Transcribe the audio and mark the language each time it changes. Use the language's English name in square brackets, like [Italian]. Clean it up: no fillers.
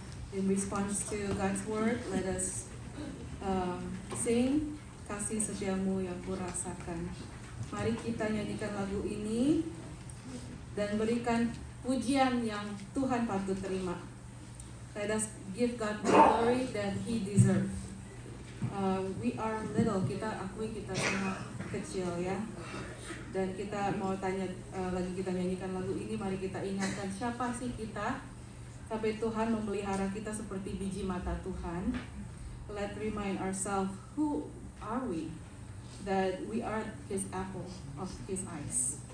[English] In response to God's word, let us sing Kasih Setiamu Yang Kurasakan. [Indonesian] Mari kita nyanyikan lagu ini dan berikan pujian yang Tuhan patut terima. [English] Let us give God the glory that He deserves. We are little, [Indonesian] kita akui kita semua kecil ya. Dan kita mau tanya, lagi kita nyanyikan lagu ini, mari kita ingatkan siapa sih kita sampai Tuhan memelihara kita seperti biji mata Tuhan. [English] Let's remind ourselves, who are we? That we are His apple of His eyes.